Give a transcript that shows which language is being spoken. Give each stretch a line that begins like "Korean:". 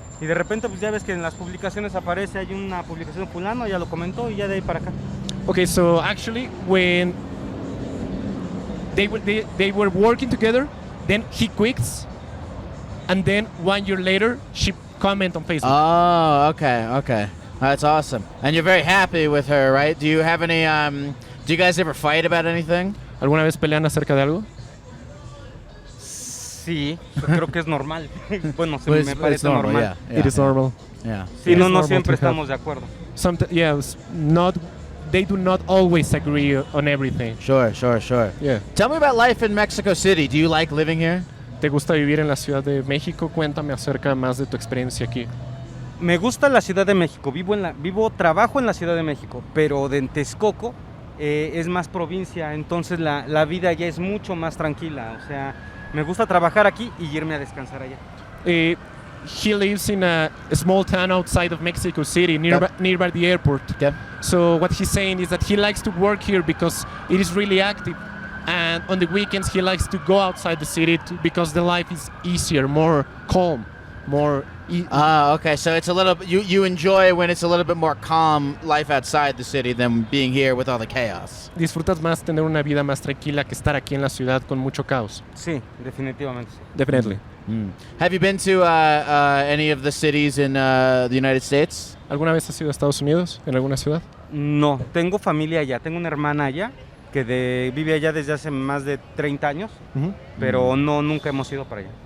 Spanish: Y de repente, pues ya ves que en las publicaciones aparece, hay una publicación fulano, ya lo comentó y ya de ahí para acá.
English: Okay, so actually, when they were working together, then he quits, and then 1 year later, she commented on Facebook. Oh, okay. That's awesome. And you're very happy with her, right? Do you have any, do you guys ever fight about anything?
Spanish: ¿Alguna vez pelean acerca de algo? Sí, creo que es normal. Bueno, Pues, me parece normal, normal.
English: yeah. It is normal. Yeah.
Spanish: Sí, no normal siempre
English: to have.
Spanish: estamos de acuerdo.
English: Yes, they do not always agree on everything. Sure. Yeah. Tell me about life in Mexico City. Do you like living here?
Spanish: ¿Te gusta vivir en la Ciudad de México? Cuéntame acerca más de tu experiencia aquí. Me gusta la Ciudad de México, trabajo en la Ciudad de México, pero de Texcoco es más provincia, entonces la vida ya es mucho más tranquila, o sea, me gusta trabajar aquí y irme a descansar allá.
English: He lives in a small town outside of Mexico City, nearby the airport. Okay. So what he's saying is that he likes to work here because it is really active, and on the weekends he likes to go outside the city because the life is easier, more calm, more. Okay. So it's a little. You enjoy when it's a little bit more calm life outside the city than being here with all the chaos.
Spanish: Disfrutas más tener una vida más tranquila que estar aquí en la ciudad con mucho caos. Sí, definitivamente. Sí.
English: Definitely. Have you been to any of the cities in the United States?
Spanish: ¿Alguna vez has ido a Estados Unidos, en alguna ciudad? No, tengo familia allá, tengo una hermana allá que vive allá desde hace más de 30 años, pero nunca hemos ido para allá.